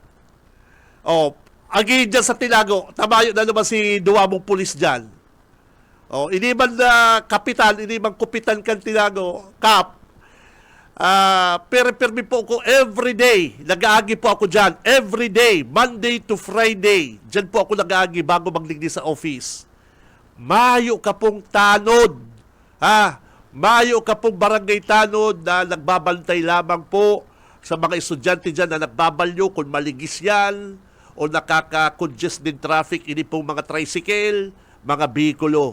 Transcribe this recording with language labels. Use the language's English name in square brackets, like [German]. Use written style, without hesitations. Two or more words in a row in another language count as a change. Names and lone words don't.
[Bikol] Agi dyan sa Tinago, tamayo na naman si duwa mong pulis dyan. [Filipino] Hindi man kapitan, hindi man kupitan kan Tinago, Kap. [Bikol] Permi po ako everyday, nag-aagi po ako dyan, everyday, [English] Monday to Friday. [Bikol] Dyan po ako nag-aagi bago magligdi sa office. Mayo ka pong tanod, mayo ka pong barangay tanod na nagbabantay lamang po sa mga estudyante dyan na nagbabalyo kung maligis yan o nakaka-congest din traffic, ini pong mga tricycle, mga bikulo.